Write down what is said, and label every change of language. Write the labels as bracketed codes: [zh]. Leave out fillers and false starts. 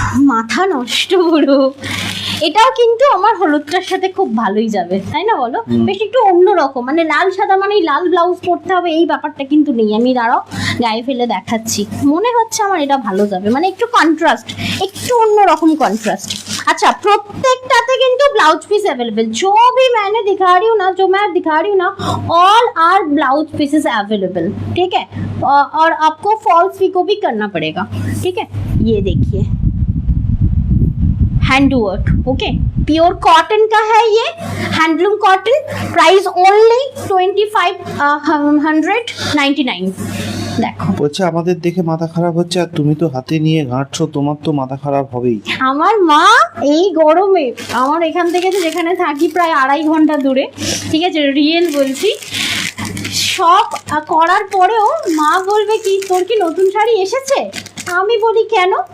[bn] মাথা নষ্ট পুরো। এটাও কিন্তু আমার হলুদটার সাথে খুব ভালোই যাবে, তাই না বলো? বেশ একটু অন্যরকম, মানে লাল সাদা মানে লাল ব্লাউজ পরতে হবে এই ব্যাপারটা কিন্তু নেই। আমি দাঁড়াও গায়ে ফেলে দেখাচ্ছি, মনে হচ্ছে আমার এটা ভালো যাবে, মানে একটু কন্ট্রাস্ট, একটু অন্যরকম কন্ট্রাস্ট। [hi] अच्छा [bn] प्रत्येकटाते किंतु [hi] ब्लाउज पीस अवेलेबल, जो भी मैंने दिखा रही हूँ ना, जो मैं दिखा रही हूँ ना, all are blouse pieces available, ठीक है। और आपको फॉल्स पिको भी करना पड़ेगा, ठीक है। ये देखिए hand work, okay, pure cotton का है ये, हैंडलूम कॉटन, प्राइस ओनली 2599। [bn] দেখো বলছে আমাদের দেখে মাথা খারাপ হচ্ছে, আর তুমি তো হাতে নিয়ে ঘাঁটছো, তোমার তো মাথা খারাপ হবেই। আমার মা এই গরমে, আমার এখান থেকে যেখানে থাকি প্রায় 2.5 ঘন্টা দূরে, ঠিক আছে, রিয়েল বলছি, সব করার পরেও মা বলবে কি তোর কি নতুন শাড়ি এসেছে? আমি বলি কেন?